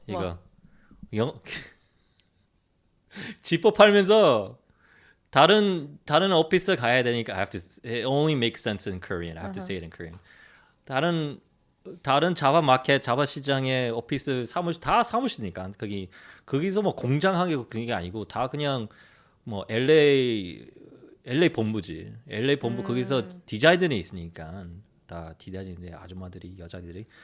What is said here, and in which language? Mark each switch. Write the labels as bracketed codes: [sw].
[ko] 이거 지퍼 팔면서 다른 오피스 가야 되니까 [en] I have to. It only makes sense in Korean. I have to say it in Korean. [ko] 다른 자바 마켓, 자바 시장의 오피스 사무실 다 사무실이니까 거기서 뭐 공장하게 그게 아니고 다 그냥 뭐 LA 본부지. LA 본부 거기서 디자이너들이 있으니까 다 디자이너들 아줌마들이 여자들이.